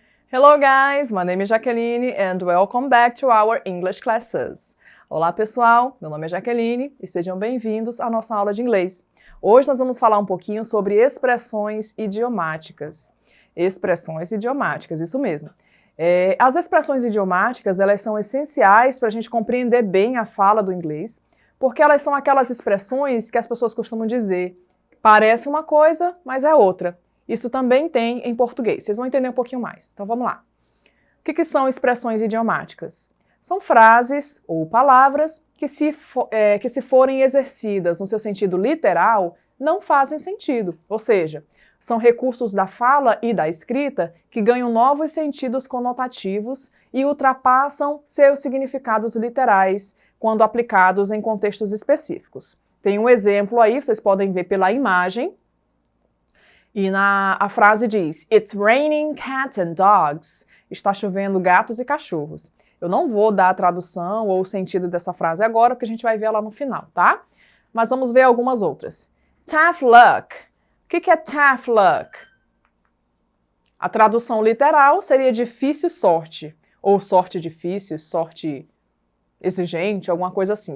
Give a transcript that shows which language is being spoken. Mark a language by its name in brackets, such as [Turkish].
[English] Hello guys, my name is Jaqueline and welcome back to our English classes. [Portuguese] Olá pessoal, meu nome é Jaqueline e sejam bem-vindos à nossa aula de inglês. Hoje nós vamos falar um pouquinho sobre expressões idiomáticas. Expressões idiomáticas, isso mesmo. As expressões idiomáticas, elas são essenciais para a gente compreender bem a fala do inglês, porque elas são aquelas expressões que as pessoas costumam dizer, parece uma coisa, mas é outra. Isso também tem em português. Vocês vão entender um pouquinho mais. Então vamos lá. O que são expressões idiomáticas? São frases ou palavras que se forem exercidas no seu sentido literal, não fazem sentido. Ou seja, são recursos da fala e da escrita que ganham novos sentidos conotativos e ultrapassam seus significados literais quando aplicados em contextos específicos. Tem um exemplo aí, vocês podem ver pela imagem. E a frase diz, [English] It's raining cats and dogs. [Portuguese] Está chovendo gatos e cachorros. Eu não vou dar a tradução ou o sentido dessa frase agora, porque a gente vai ver ela no final, tá? Mas vamos ver algumas outras. [English] Tough luck. [Portuguese] O que é tough luck? A tradução literal seria difícil sorte. Ou sorte difícil, sorte exigente, alguma coisa assim.